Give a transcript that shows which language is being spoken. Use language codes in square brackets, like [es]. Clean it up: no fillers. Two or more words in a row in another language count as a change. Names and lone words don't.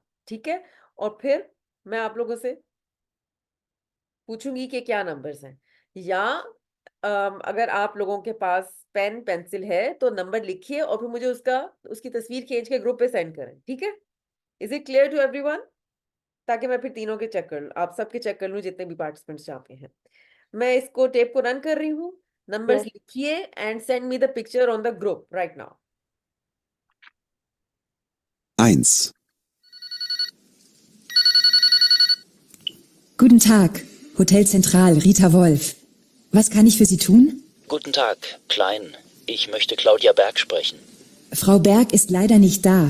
[hi] ठीक है, और फिर मैं आप लोगों से पूछूंगी कि क्या नंबर्स हैं, या अगर आप लोगों के पास [en] pen pencil [hi] है तो नंबर लिखिए और फिर मुझे उसकी तस्वीर खींच के ग्रुप पे सेंड करें। ठीक है, [en] is it clear to everyone? [hi] ताकि मैं फिर तीनों के चेक कर लूं, आप सबके चेक कर लूं जितने भी पार्टिसिपेंट्स यहाँ पे हैं। मैं इसको टेप को रन कर रही हूँ, नंबर्स [en] Yes. लिखिए and send me the picture on the group right now. [de] 1, Guten Tag, Hotel Zentral, Rita Wolf. Was kann ich für Sie tun? Guten Tag, Klein. Ich möchte Claudia Berg sprechen. Frau Berg ist leider nicht da.